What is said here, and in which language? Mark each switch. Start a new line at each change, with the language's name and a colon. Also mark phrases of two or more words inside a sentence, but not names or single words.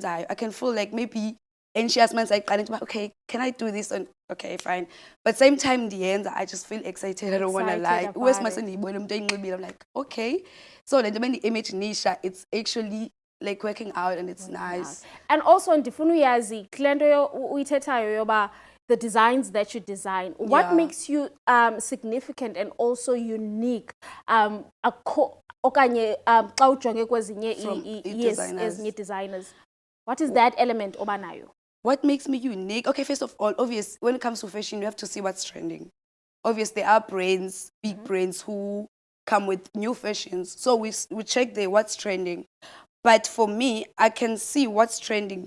English: I can feel like maybe, and she has like, okay, can I do this? And okay, fine. But same time, in the end, I just feel excited. I don't want to lie. Where's my son? I'm like, okay. So the image nisha, it's actually like working out and it's nice. And also on
Xhosa: ndifuna uyazi klento uyithethayo yoba
English: the designs that you design, what makes you significant and also unique
Xhosa: okanye xa ujonge kwezinye ezinye
English: designers, what is that element obanayo? What makes me unique? Okay, first of all, obvious, when it comes to fashion, you have to see what's trending. Obviously, there are brands, big brands who come with new fashions. So we check there what's trending. But for me, I can see what's trending.